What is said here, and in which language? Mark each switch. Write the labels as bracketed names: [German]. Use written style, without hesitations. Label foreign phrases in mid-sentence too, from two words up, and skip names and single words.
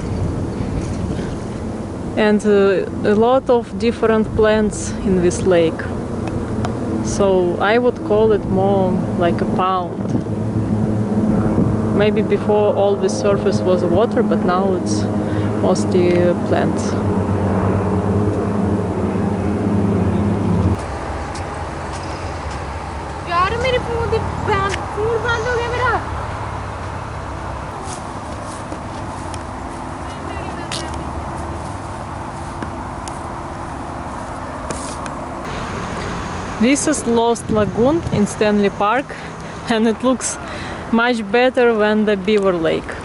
[English] And a lot of different plants in this lake. So I would call it more like a pond. Maybe before all the surface was water, but now it's mostly plants. [Hindi] यार मेरे फोन बंद हो गया मेरा [English] This is Lost Lagoon in Stanley Park and it looks much better than the Beaver Lake.